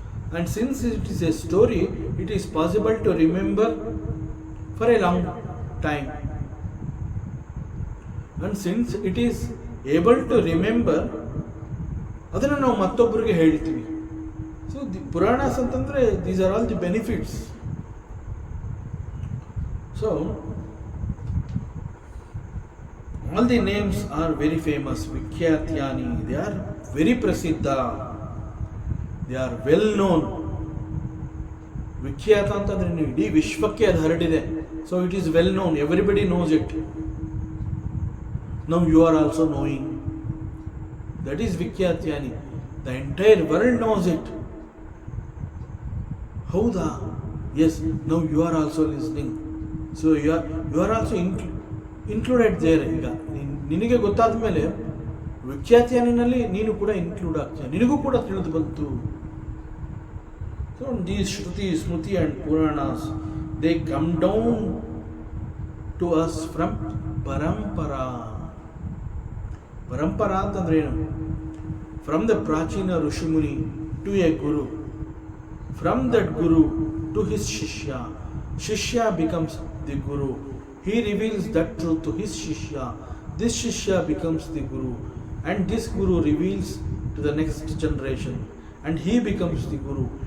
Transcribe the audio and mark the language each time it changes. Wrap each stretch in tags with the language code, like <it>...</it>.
<en>And since it is a story, it is possible to remember for a long time. And since it is able to remember,</en> <kn>ಅದನ್ನು ನಾವು ಮತ್ತೊಬ್ಬರಿಗೆ ಹೇಳ್ತೀವಿ.</kn> <en>So the Puranas ಅಂತಂದರೆ these are all the benefits. So all the names are very famous, Vikyatyani, they are very prasiddha, they are well known.</en> <kn>ವಿಖ್ಯಾತ ಅಂತಂದ್ರೆ ಇಡೀ ವಿಶ್ವಕ್ಕೆ ಅದು ಹರಡಿದೆ.</kn> <en>So it is well known, everybody knows it. Now you are also knowing, that is ವಿಖ್ಯಾತ್ಯಾನಿ, the entire world knows it.</en> <kn>ಹೌದಾ?</kn> <en>Yes, now you are also listening. So you are also included there.</en> <kn>ಈಗ ನಿನಗೆ ಗೊತ್ತಾದ ಮೇಲೆ ವಿಖ್ಯಾತ್ಯಾನಿನಲ್ಲಿ ನೀನು ಕೂಡ include ಆಗ್ತೀಯ, ನಿನಗೂ ಕೂಡ ತಿಳಿದು ಬಂತು.</kn> <en>So these Shruti, Smriti and Puranas, they come down to us from parampara.</en> <kn>ಪರಂಪರಾ ಅಂತಂದ್ರೆ ಏನು?</kn> <en>From the prachina rishimuni to a guru, from that guru to his shishya. Shishya becomes the guru. He reveals that truth to his shishya. This shishya becomes the guru, and this guru reveals to the next generation, and he becomes the guru.</en>